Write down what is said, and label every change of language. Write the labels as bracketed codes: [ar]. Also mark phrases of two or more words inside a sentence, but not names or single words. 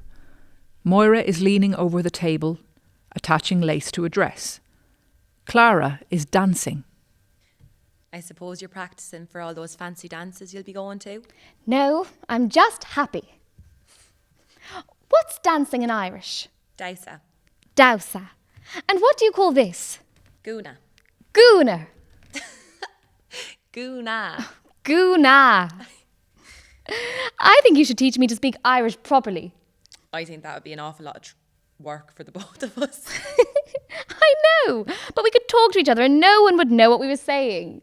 [en] Moira is leaning over the table, attaching lace to a dress. Clara is dancing. I suppose you're practicing for all those fancy dances you'll be going to? No, I'm just happy. What's dancing in Irish? Dausa. Dausa. And what do you call this? Guna. Gooner. Guna. Goona. I think you should teach me to speak Irish properly. I think that would be an awful lot of work for the both of us. I know, but we could talk to each other and no one would know what we were saying.